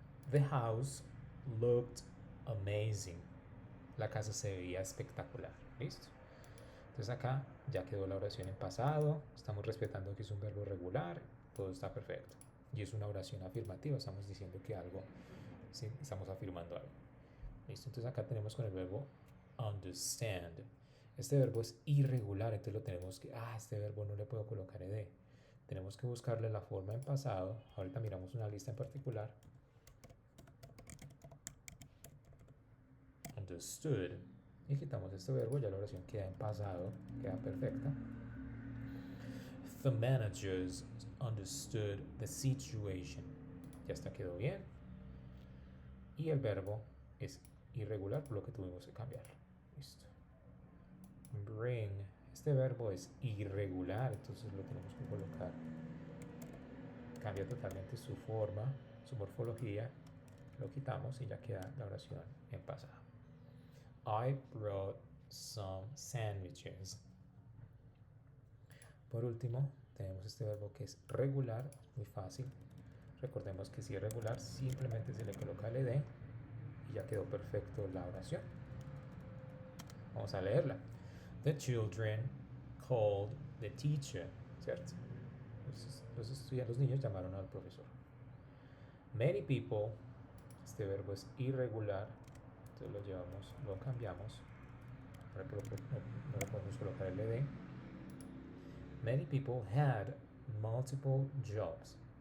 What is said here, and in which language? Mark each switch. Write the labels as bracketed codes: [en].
[en] The house looked amazing. [es] La casa se veía espectacular. Listo. Entonces acá ya quedó la oración en pasado. Estamos respetando que es un verbo regular. Todo está perfecto. Y es una oración afirmativa. Estamos diciendo que algo, sí, estamos afirmando algo. Listo. Entonces acá tenemos con el verbo understand. Este verbo es irregular. Entonces lo tenemos que, este verbo no le puedo colocar ed. Tenemos que buscarle la forma en pasado. Ahorita miramos una lista en particular. Understood. Y quitamos este verbo, ya la oración queda en pasado, queda perfecta. [en] The managers understood the situation. [es] Ya está, quedó bien. Y el verbo es irregular, por lo que tuvimos que cambiarlo. Listo. Bring. Este verbo es irregular, entonces lo tenemos que colocar. Cambia totalmente su forma, su morfología. Lo quitamos y ya queda la oración en pasado. [en] I brought some sandwiches. [es] Por último, tenemos este verbo que es regular, muy fácil. Recordemos que si es regular, simplemente se le coloca el ed y ya quedó perfecto la oración. Vamos a leerla. [en] The children called the teacher, [es] ¿cierto? Los niños llamaron al profesor. [en] Many people, [es] este verbo es irregular, entonces lo cambiamos. No le podemos colocar el ed. [en] Many people had multiple jobs.